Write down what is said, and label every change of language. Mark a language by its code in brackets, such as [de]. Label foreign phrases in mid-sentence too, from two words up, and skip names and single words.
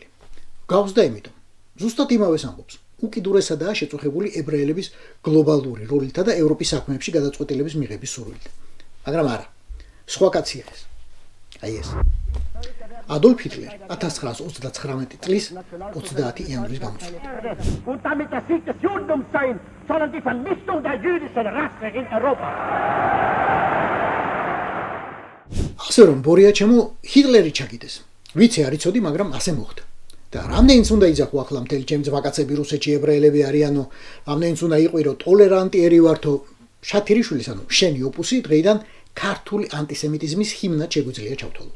[ka] გავს და იმიტომ, ზუსტად იმავეს ამბობს. უკიდურესადაა შეწუხებული ებრაელების გლობალური როლითა და ევროპის საქმეებში გადაწყვეტილების მიღების სურვილით. მაგრამ არა, სხვა კაცია ეს. აი ეს. Adolf Hitler 1939 წლის 30 იანვრის გამოსვლით. [de] Und damit der Sieg des Judentums sein, sondern die Vernichtung der jüdischen Rasse in Europa. [ka] ასე რომ ბორია ჩემო ჰიტლერი ჩაგიდეს. ვიცი არ იცოდი, მაგრამ ასე მოხდა. და რამდენიც უნდა იძახო ახლა მთელი ჩემ ძვაკაცები რუსეთში ებრაელები არიანო, რამდენიც უნდა იყვირო ტოლერანტი ერი ვართო, შათირიშვილის ანუ შენი ოპუსი დღეიდან ქართული ანტისემიტიზმის ჰიმნად შეგვიძლია ჩავთვალოთ.